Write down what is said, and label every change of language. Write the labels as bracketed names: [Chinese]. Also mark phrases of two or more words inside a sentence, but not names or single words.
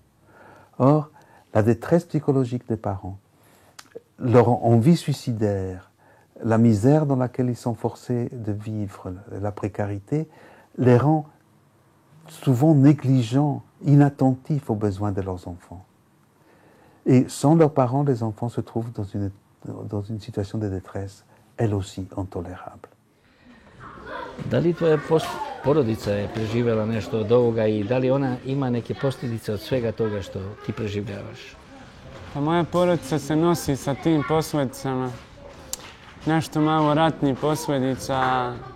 [French] Or, la détresse psychologique des parents, leur envie suicidaire, la misère dans laquelle ils sont forcés de vivre, la précarité, les rend souvent négligents, inattentifs aux besoins de leurs enfants. Et sans leurs parents, les enfants se trouvent dans une situation de détresse, elle aussi intolérable. [Bosnian] Da li tvoja porodica je preživjela nešto od ovoga i da li ona ima neke posljedice od svega toga što ti preživljavaš? Pa moja porodica se nosi sa tim posljedicama. Nešto malo ratnih posljedica.